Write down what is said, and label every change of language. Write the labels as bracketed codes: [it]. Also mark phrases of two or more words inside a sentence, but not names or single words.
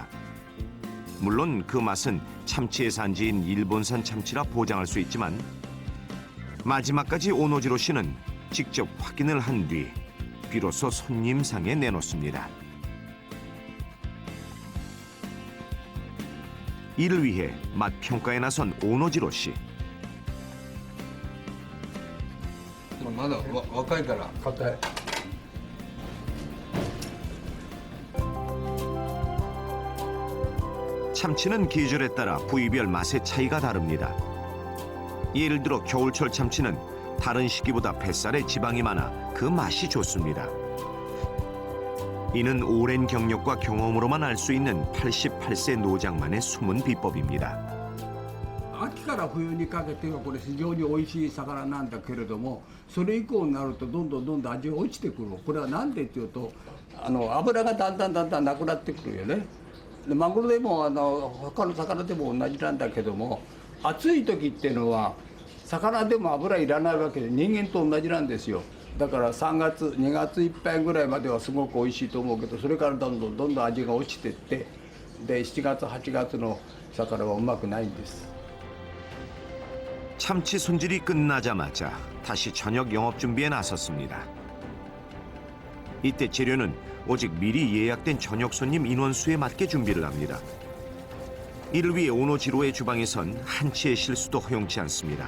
[ko] 물론 그 맛은 참치의 산지인 일본산 참치라 보장할 수 있지만 마지막까지 오노지로 씨는 직접 확인을 한 뒤 비로소 손님상에 내놓습니다. 이를 위해 맛 평가에 나선 오노지로 씨. [ja] まだ若いから硬い [ko] 참치는 계절에 따라 부위별 맛의 차이가 다릅니다. 예를 들어 겨울철 참치는 다른 시기보다 뱃살에 지방이 많아 그 맛이 좋습니다. 이는 오랜 경력과 경험으로만 알 수 있는 88세 노장만의 숨은 비법입니다. [ja] 秋から冬にかけてはこれ非常に美味しい魚なんだけれども、それ以降になるとどんどん味が落ちてくる。これは何でっていうと、脂がだんだんなくなってくるよね。でマグロでも他の魚でも同じなんだけども、暑い時っていうのは魚でも脂いらないわけで人間と同じなんですよ。だから3月2月いっぱいぐらいまではすごく美味しいと思うけど、それからどんどん味が落ちてって、で7月8月の魚はうまくないんです。 [ko] 참치 손질이 끝나자마자 다시 저녁 영업 준비에 나섰습니다. 이때 재료는 오직 미리 예약된 저녁 손님 인원수에 맞게 준비를 합니다. 이를 위해 오노지로의 주방에선 한치의 실수도 허용치 않습니다.